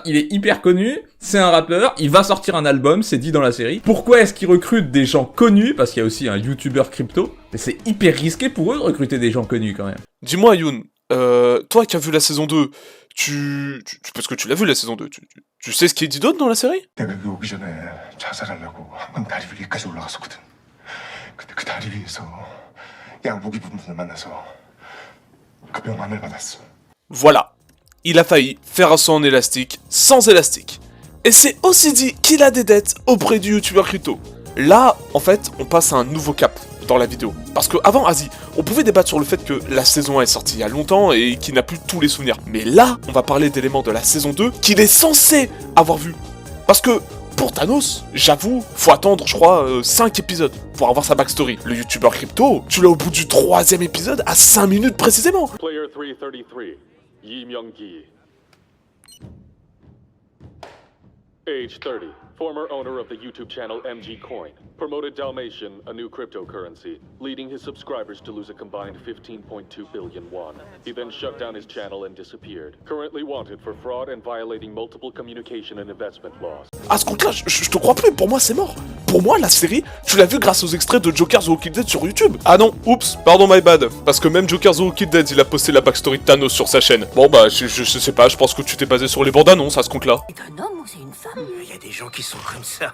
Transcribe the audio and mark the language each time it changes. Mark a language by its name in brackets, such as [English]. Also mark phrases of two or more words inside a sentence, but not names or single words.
[French] Il est hyper connu, c'est un rappeur, il va sortir un album, c'est dit dans la série. Pourquoi est-ce qu'il recrute des gens connus ? Parce qu'il y a aussi un youtubeur crypto. Mais c'est hyper risqué pour eux de recruter des gens connus quand même. Dis-moi Yoon, toi qui as vu la saison 2, parce que tu l'as vu la saison 2, tu sais ce qui est dit d'autre dans la série ? [Korean] 내가 여기 오기 전에 자살하려고 한강 다리 위까지 올라갔었거든. 근데 그 다리 위에서 양복이 분을 만나서 급병만을 받았어. [French] Voilà. Il a failli faire un saut en élastique sans élastique. Et c'est aussi dit qu'il a des dettes auprès du youtubeur crypto. Là, en fait, on passe à un nouveau cap dans la vidéo. Parce que avant, vas-y, on pouvait débattre sur le fait que la saison 1 est sortie il y a longtemps et qu'il n'a plus tous les souvenirs. Mais là, on va parler d'éléments de la saison 2 qu'il est censé avoir vu. Parce que, pour Thanos, j'avoue, faut attendre, je crois, 5 épisodes pour avoir sa backstory. Le youtubeur crypto, tu l'as au bout du 3e épisode à 5 minutes précisément. [English] Player 333, Yi Myung-gi. Age 30, former owner of the YouTube channel MG Coin. Promoted Dalmatian, a new cryptocurrency, leading his subscribers to lose a combined 15.2 billion won. He then shut down his channel and disappeared. Currently wanted for fraud and violating multiple communication and investment laws. [French] À ce compte-là, je te crois plus, pour moi c'est mort. Pour moi, la série, tu l'as vu grâce aux extraits de Joker The Walking Dead sur YouTube. Ah non, oups, pardon [English] my bad. [French] Parce que même Joker The Walking Dead, il a posté la backstory de Thanos sur sa chaîne. Bon bah, je sais pas, je pense que tu t'es basé sur les bandes annonces à ce compte-là. C'est un homme ou c'est une femme ? Il y a des gens qui sont comme ça.